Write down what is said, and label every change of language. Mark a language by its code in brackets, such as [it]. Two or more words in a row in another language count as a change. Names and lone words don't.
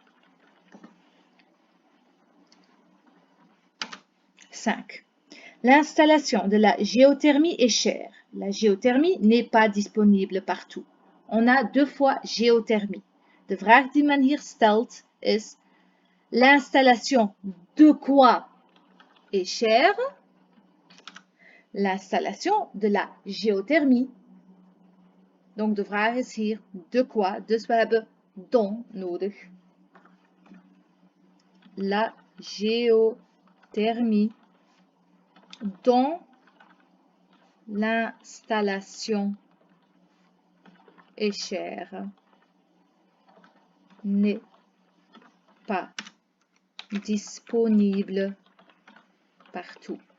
[fr] 5. L'installation de la géothermie est chère. La géothermie n'est pas disponible partout. On a 2 fois géothermie. [nl] De vraag die men hier stelt is: [fr] l'installation de quoi est chère? L'installation de la géothermie. [nl] Donc de vraag is hier [fr] de quoi. [nl] Dus we hebben don nodig. [fr] La géothermie dont l'installation est chère n'est pas disponible partout.